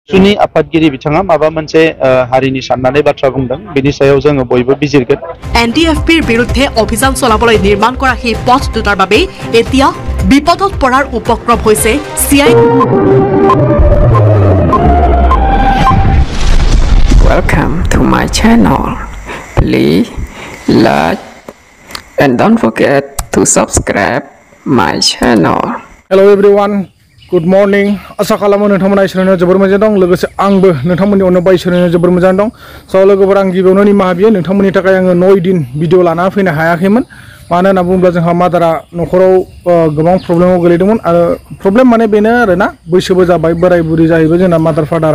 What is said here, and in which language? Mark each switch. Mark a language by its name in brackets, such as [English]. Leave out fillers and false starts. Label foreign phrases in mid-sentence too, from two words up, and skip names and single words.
[Bodo] सुनि आफादगिरि बिथाङा माबा मोनसे हारिनि साननानै बाथ्रा बुंदों बेनि सायाव जोङो बयबो बिजिरगोन। [Assamese] NDFBৰ বিৰুদ্ধে অভিযান চলাবলৈ নিৰ্মাণ কৰা সেই পথ দুটাৰ বাবে এতিয়া বিপদত পৰাৰ উপক্ৰম হৈছে CID। [English] Welcome to my channel. Please like and don't forget to subscribe my channel. Hello everyone. Good morning. [Bodo] आसा खालामो नोंथांमोना इसोरनो जोबोर मोजां दं लोगोसे आंबो नोंथांमोननि अननायाव इसोरनो जोबोर मोजां दं। स' लोगोफोर आं गिबियावनो निमाहा बियो नोंथांमोननि थाखाय आङो 9 दिन भिडिअ लाना फैनो हायाखैमोन। मानो होनना बुङोब्ला जोंहा मादारा न'खराव गोबां प्रब्लेमाव गोलैदोंमोन आरो प्रब्लेम माने बेनो आरोना बैसोबो जाबाय बोराय बुरि जाहैबाय जोंना मादार फादारा।